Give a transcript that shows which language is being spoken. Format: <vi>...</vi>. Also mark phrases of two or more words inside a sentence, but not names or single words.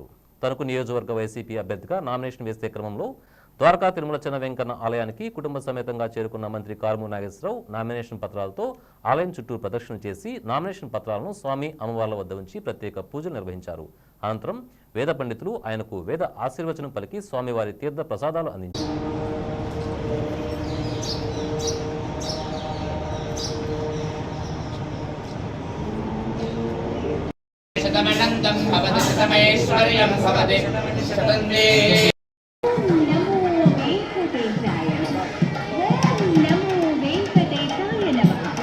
<te>తణుకు నియోజకవర్గ వైసీపీ అభ్యర్థిగా నామినేషన్ వేసే క్రమంలో ద్వారకా తిరుమల చెన్న వెంకన్న ఆలయానికి కుటుంబ సమేతంగా చేరుకున్న మంత్రి కారుమూరి నాగేశ్వరరావు నామినేషన్ పత్రాలతో ఆలయం చుట్టూ ప్రదక్షిణ చేసి నామినేషన్ పత్రాలను స్వామి అమ్మవార్ల వద్ద ఉంచి ప్రత్యేక పూజలు నిర్వహించారు. అనంతరం వేద పండితులు ఆయనకు వేద ఆశీర్వచనం పలికి స్వామివారి తీర్థ ప్రసాదాలు అందించారు.</te> <sa>शतमनंदं भवति शतमैश्वर्यं भवति शतन्वे नमो वेंकटेशाय नमः</sa>